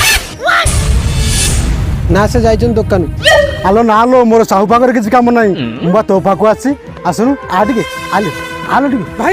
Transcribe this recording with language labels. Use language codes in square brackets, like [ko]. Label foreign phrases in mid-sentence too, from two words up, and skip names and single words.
[or] ନା ସେ ଯାଇଛନ୍ତି ଦୋକାନ। ଆଲୋ ନା ଆଲୋ ମୋର ସାହୁ ପାଖରେ କିଛି କାମ ନାହିଁ, ମୁଁ ବା ତୋ ପାଖକୁ ଆସିଛି। ଆସୁନୁ ଆ ଟିକେ, ଆଲୋ ଆଲୋ ଟିକେ ଭାଇ।